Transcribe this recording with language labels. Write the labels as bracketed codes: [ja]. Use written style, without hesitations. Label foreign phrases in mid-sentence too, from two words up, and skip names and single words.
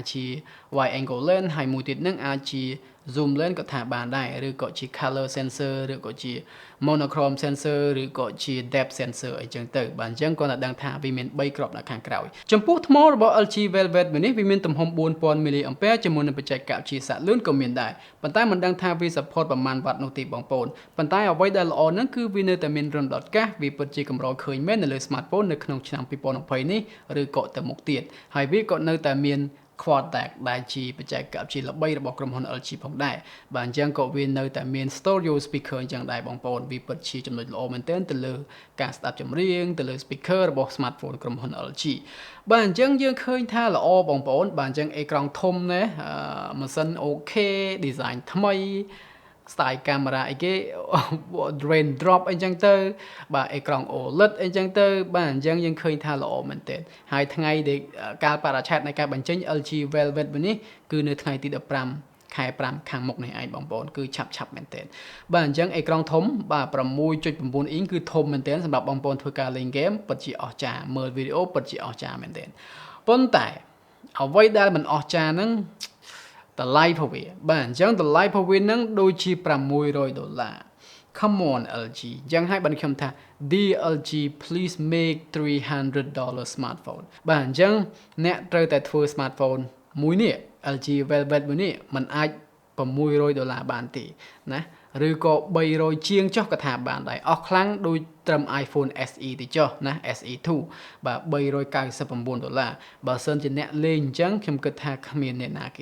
[km] ជា [en] wide angle lens [km] ហើយមួយទៀតនឹងអាចជា [en] zoom lens [km] ក៏ថាបានដែរឬក៏ជា [en] color sensor [km] ឬក៏ជា [en] monochrome sensor [km] ឬក៏ជា [en] depth sensor [km] អីចឹងទៅបាទអញ្ចឹងគាត់តែដឹងថាវាមាន3គ្រាប់នៅខាងក្រោយចំពោះថ្មរបស់ LG Velvet មួយនេះវាមានទំហំ 4000 mAh ជាមួយនឹងបច្ចេកវិទ្យាសាកលឿនក៏មានដែរប៉ុន្តែមិនដឹងថាវា support ប្រមាណវ៉ាត់នោះទេបងប្អូនប៉ុន្តែអ្វីដែលល្អហ្នឹងគឺវានៅតែមានរំដោតកាសវាពិតជាកម្រឃើញមែននៅលើ smartphone នៅក្នុងឆ្នាំ2020នេះឬក៏ទៅមុខទៀតហើយវាក៏នៅតែមាន [en] quad deck [km] ដែលជាបច្ចេកវិទ្យាល្បីរបស់ក្រុមហ៊ុន LG ផងដែរបាទអញ្ចឹងក៏វានៅតែមាន [en] stereo speaker [km] អញ្ចឹងដែរបងប្អូនវាពិតជាចំណុចល្អមែនទែនទៅលើការស្ដាប់ចម្រៀងទៅលើ speaker របស់ smartphone ក្រុមហ៊ុន LG បាទអញ្ចឹងយើងឃើញថាល្អបងប្អូនបាទអញ្ចឹងអេក្រង់ធំណាម៉ាស៊ីន OK design ថ្មី [en] style camera [km] អីគេ [en] rain drop [km] អីចឹងទៅបាទអេក្រង់ OLED អីចឹងទៅបាទអញ្ចឹង យើងឃើញថាល្អមែនទែនហើយថ្ងៃដែលកាលបរិច្ឆេទនៃការបញ្ចេញ LG Velvet មួយនេះគឺនៅថ្ងៃទី15 ខែ 5 ខាងមុខនេះឯងបងប្អូនគឺឆាប់មែនទែនបាទអញ្ចឹងអេក្រង់ធំបាទ 6.9 អ៊ីងគឺធំមែនទែនសម្រាប់បងប្អូនធ្វើការលេងហ្គេមពិតជាអស្ចារ្យមើលវីដេអូពិតជាអស្ចារ្យមែនទែនប៉ុន្តែ អ្វីដែលមិនអស្ចារ្យហ្នឹងតម្លៃរបស់វាបាទអញ្ចឹងតម្លៃរបស់វានឹងដូចជា$600 [en] Come on LG [km] អញ្ចឹងហើយបានខ្ញុំថា [en] DLG please make $300 smartphone [km] បាទអញ្ចឹងអ្នកត្រូវតែធ្វើ smartphone មួយនេះ LG Velvet មួយនេះมันអាច $600បានទេណាឬក៏300ជាងចុះក៏ថាបានដែរអស់ខ្លាំងដូចត្រឹម iPhone SE ទេចុះណា SE2 បាទ$399បើសិនជាអ្នកលេងអញ្ចឹងខ្ញុំគិតថាគ្មានអ្នកណាគេ